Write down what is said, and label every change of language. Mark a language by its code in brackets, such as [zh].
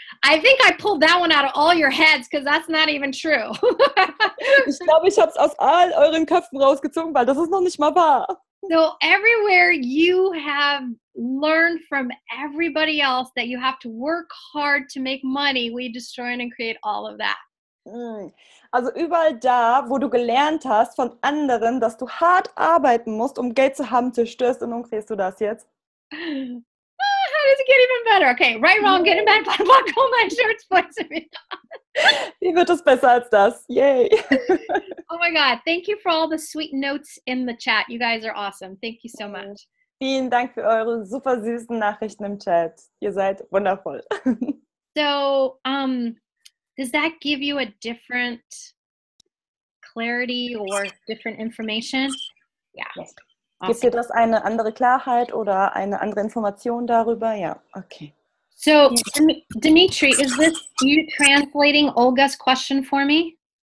[en] I think I pulled that one out of all your heads because that's not even true. [de] Ich glaube, ich habe es aus all euren Köpfen rausgezogen, weil das ist noch nicht mal wahr. [en] So everywhere you have learned from everybody else that you have to work hard to make money, we destroy and create all of that. [de] Also überall da, wo du gelernt hast von anderen, dass du hart arbeiten musst, um Geld zu haben, zerstörst und nun kriegst du das jetzt. [en] How does it get even better? Okay, right, wrong, getting back, blah, blah, call my shirts, voice. [de] Wie wird es besser als das? Yay! [en] Oh my God, thank you for all the sweet notes in the chat. You guys are awesome. Thank you so much. [de] Vielen Dank für eure super süßen Nachrichten im Chat. Ihr seid wundervoll. [en] So, does that give you a different clarity or different information? Yeah. Yes. Awesome. [de] Gibt dir das eine andere Klarheit oder eine andere Information darüber? Ja, okay. [en] So, Dimitri, is this you translating Olga's question for me?